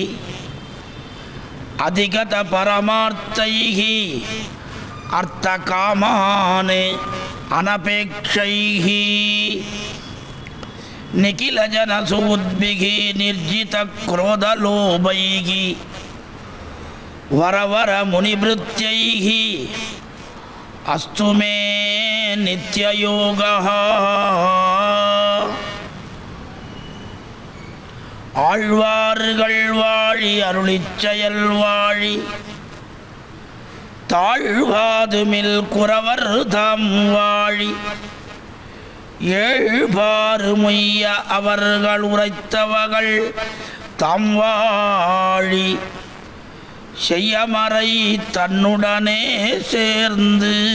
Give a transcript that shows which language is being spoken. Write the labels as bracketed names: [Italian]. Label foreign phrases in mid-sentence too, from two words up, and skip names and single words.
[Sanskrit] अधिगतपरमार्थैः अर्थकामाने अनपेक्षैः निखिलजनसूद्भिः निर्जितक्रोधलोभैः वरवरमुनिभृत्यैः अस्तु मे नित्ययोगः [Tamil] ஆழ்வார்கள் வாழி அருளிச்செயல் வாழி தாழ்வாதுமில் குறவர் தாம் வாழி ஏழ்பாறு மொய்ய அவர்கள் உரைத்தவர்கள் தாம் வாழி செய்யமறை தன்னுடனே சேர்ந்து